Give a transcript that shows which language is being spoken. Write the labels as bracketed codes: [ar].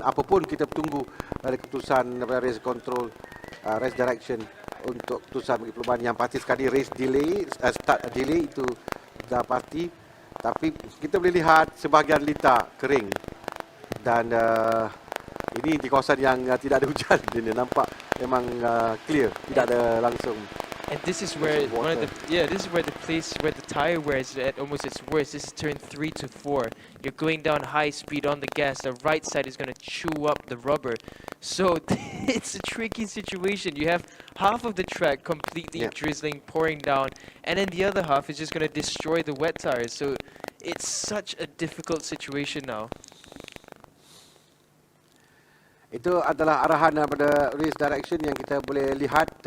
[ms] Apapun kita tunggu dari keputusan daripada race control, race direction untuk keputusan bagi perlumbaan. Yang pasti sekali race delay, start delay itu dah pasti. Tapi kita boleh lihat sebahagian lita kering dan ini di kawasan yang tidak ada hujan. Dia nampak memang clear, tidak ada langsung. [en] And this is where this is where the place where the tire wear is at almost its worst. This is turn 3 to 4. You're going down high speed on the gas. The right side is going to chew up the rubber. So it's a tricky situation. You have half of the track completely drizzling, pouring down, and then the other half is just going to destroy the wet tires. So it's such a difficult situation now. [ms] Itu adalah arahan daripada race direction yang kita boleh lihat.